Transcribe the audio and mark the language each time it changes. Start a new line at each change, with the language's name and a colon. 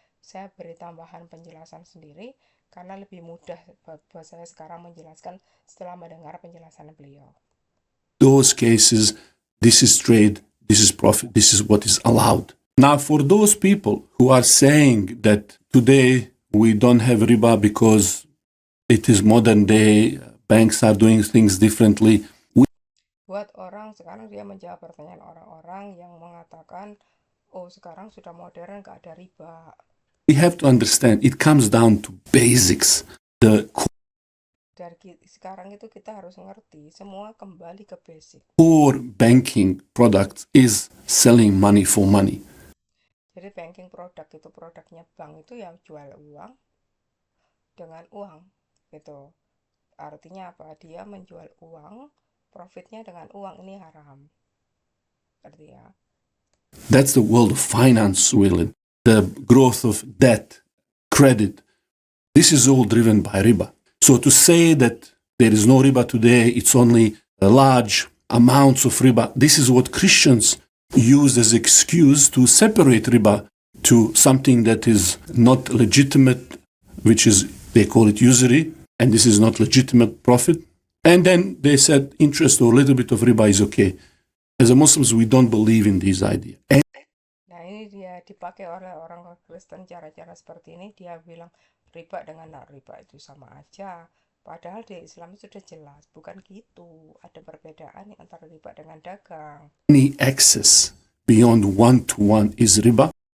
Indonesian: Saya beri tambahan penjelasan sendiri karena lebih mudah buat saya sekarang menjelaskan setelah mendengar penjelasan beliau.
English: Those cases, this is trade, this is profit, this is what is allowed. Now, for those people who are saying that today we don't have riba because it is modern day, banks are doing things differently.
Indonesian: Buat orang sekarang dia menjawab pertanyaan orang-orang yang mengatakan, oh sekarang sudah modern gak ada riba.
English: We have to understand it comes down to basics. The
Indonesian: Dari sekarang itu kita harus ngerti, semua kembali ke basic.
English: core banking product is selling money for money.
Indonesian: Jadi banking product itu produknya bank itu ya jual uang dengan uang gitu. Artinya apa? Dia menjual uang, profitnya dengan uang, ini haram. Arti ya.
English: That's the world of finance, Willard. The growth of debt, credit. This is all driven by riba. So to say that there is no riba today, it's only large amounts of riba. This is what Christians use as excuse to separate riba to something that is not legitimate, which is, they call it usury, and this is not legitimate profit. And then they said interest or a little bit of riba is okay. As a Muslims, we don't believe in this idea.
Indonesian: Nah ini dia dipakai oleh orang Kristen cara-cara seperti ini. Dia bilang riba dengan nak riba itu sama aja. Padahal di Islam itu sudah jelas, bukan gitu. Ada perbedaan antara riba dengan dagang.
English: Any excess beyond 1-to-1 is riba.